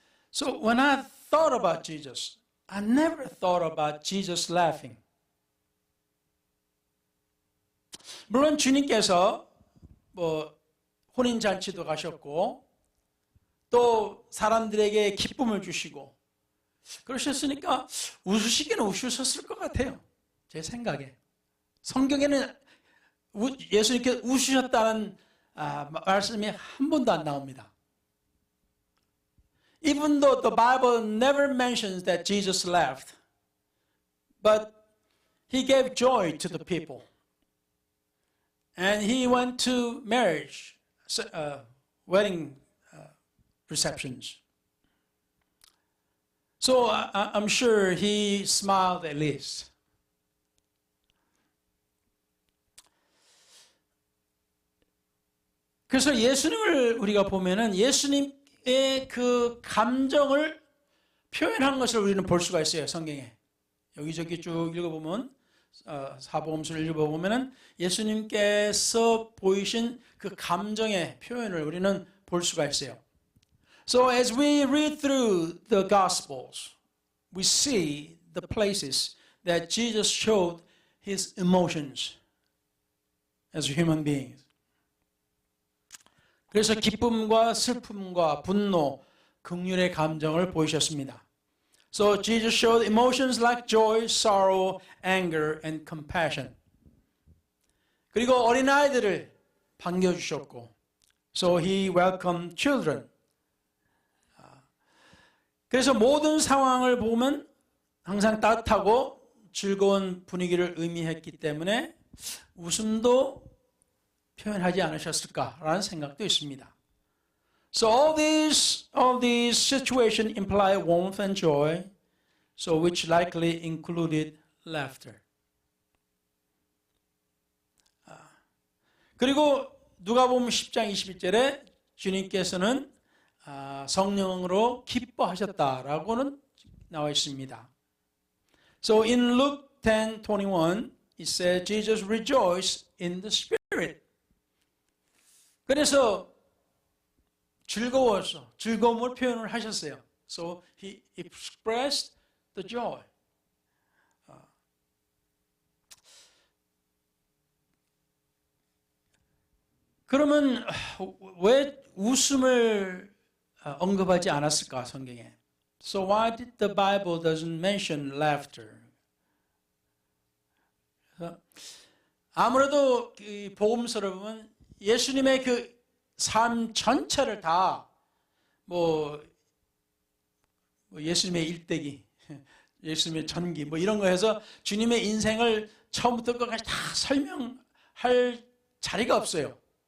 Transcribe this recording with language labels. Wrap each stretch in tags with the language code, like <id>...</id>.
<en>So when I thought about Jesus, I never thought about Jesus laughing.</en> <ko>물론 주님께서 뭐 혼인잔치도 가셨고 또 사람들에게 기쁨을 주시고 그러셨으니까 웃으시기는 웃으셨을 것 같아요. 제 생각에. 성경에는 예수님께 웃으셨다는 말씀이 한 번도 안 나옵니다.</ko> <en>Even though the Bible never mentions that Jesus laughed, but he gave joy to the people. And he went to marriage, wedding receptions. So I'm sure he smiled at least.</en> <ko>그래서 예수님을 우리가 보면은 예수님의 그 감정을 표현한 것을 우리는 볼 수가 있어요, 성경에. 여기저기 쭉 읽어보면, 사복음서를 읽어보면은 예수님께서 보이신 그 감정의 표현을 우리는 볼 수가 있어요.</ko> <en>So as we read through the Gospels, we see the places that Jesus showed his emotions as human beings.</en> <ko>그래서 기쁨과 슬픔과 분노, 긍휼의 감정을 보이셨습니다.</ko> <en>So Jesus showed emotions like joy, sorrow, anger, and compassion.</en> <ko>그리고 어린아이들을 반겨주셨고,</ko> <en>so he welcomed children.</en> <ko>그래서 모든 상황을 보면 항상 따뜻하고 즐거운 분위기를 의미했기 때문에 웃음도 표현하지 않으셨을까라는 생각도 있습니다.</ko> <en>So all these situations imply warmth and joy, so which likely included laughter.</en> <ko>그리고 누가복음 10장 21절에 주님께서는 성령으로 기뻐하셨다라고는 나와 있습니다.</ko> <en>So in Luke 10:21 it says Jesus rejoiced in the Spirit.</en> <ko>그래서 즐거워서 즐거움을 표현을 하셨어요.</ko> <en>So he expressed the joy.</en> <ko>그러면 왜 웃음을 언급하지 않았을까 성경에?</ko> <en>So why did the Bible doesn't mention laughter?</en> <ko>아무래도 이 복음서를 보면 예수님의 그 삶 전체를 다 뭐 예수님의 일대기, 예수님의 전기 뭐 이런 거 해서 주님의 인생을 처음부터 끝까지 다 설명할 자리가 없어요.</ko>